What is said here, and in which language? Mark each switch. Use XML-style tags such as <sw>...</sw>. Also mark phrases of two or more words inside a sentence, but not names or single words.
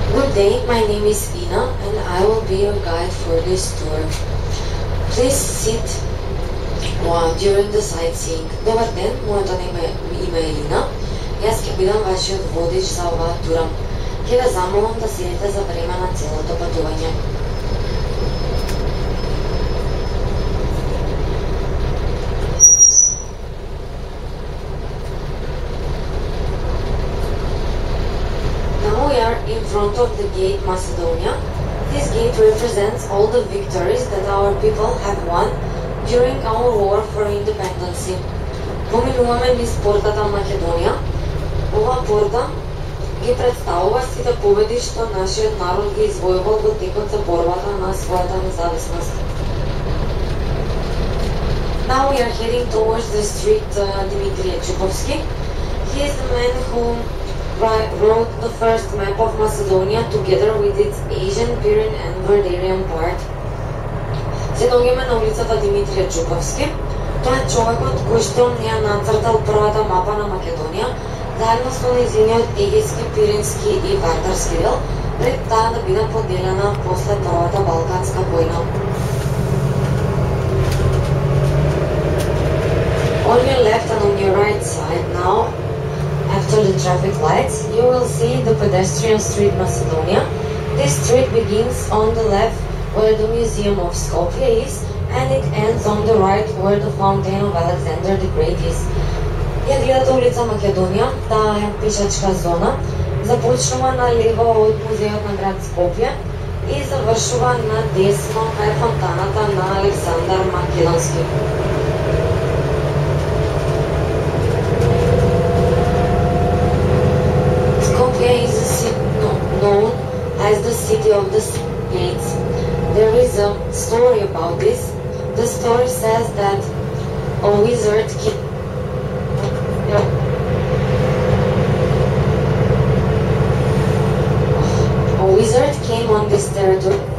<en>Today, my name is Ina and I will be your guide for this tour. Please sit during the sightseeing.</en> <mk>Добар ден, моето име е Ина. Јас ќе бидам вашиот водич за оваа тура. Ќе ве замолам да седите за време на целото патување.</mk> <en>Now we are in front of the gate Macedonia. This gate represents all the victories that our people have won during our war for independence.</en> <mk>Поминуваме низ портата Македонија. Ова порта ги представува сите победи што нашиот народ ги извојувал во текот за борбата на својата независност.</mk> <en>Now we are heading towards the street Dimitrije Čupovski. He is the man who wrote the first map of Macedonia together with its Asian, Pyrenean and Vardarian part.</en> <mk>Се наоѓаме на улицата Димитрije Čupovski. Тоа е човекот кој што ја нацртал првата мапа на Македонија, заедно со нејзиниот Егејски, Пирински и Вардарски дел, пред таа да биде поделена после Првата Балканска војна.</mk> <en>On your left and on your right side now, after the traffic lights, you will see the pedestrian street Macedonia. This street begins on the left where the Museum of Skopje is, and it ends on the right where the Fountain of Alexander the Great is.</en> <mk>Ја гледате улица Македонија, таа е пешачка зона, започнува на лево од музеот на град Скопје и завршува на десно кај фонтаната на Александар Македонски.</mk> <en>Skopje is known as the city of the gates. There is a story about this. The story says that a wizard came on this territory.</en>